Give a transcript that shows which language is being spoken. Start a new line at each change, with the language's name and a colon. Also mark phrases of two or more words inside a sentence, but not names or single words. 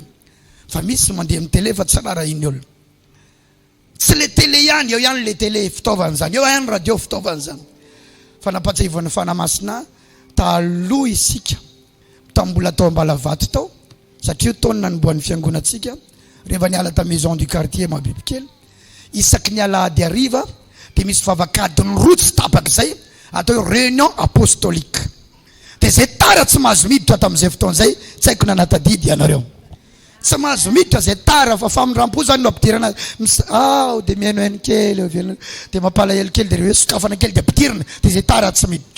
Malagasy: Fa misy mandeha amin'ny télé fa tsy rara hen'ny olona. Tsy le télé ihany, eo ihany le télé fitaovana zany, eo ihany radio fitaovana zany. Fa napatsahivon'ny fanamasina taloha isika tambola tao Ambalavato tao satria taona namboan'ny fiangonatsika. Rehefa niala ta
French: maison du quartier
Malagasy: mabibikely isaky ny alahady hariva de misy vavakadiny rotsy tapak'izay atao
French: réunion apostolique.
Malagasy: De zay tara tsy mahazo miditra tamin'izay fotoan'izay tsy haiko nanatadidy ianareo. Tsy mahazo miditra zay tara fa famindrampo zany no ampidirana de mihainohaino kely de mampalahelo kely de hoe sokafana kely de ampidirana de zay tara tsy miditra.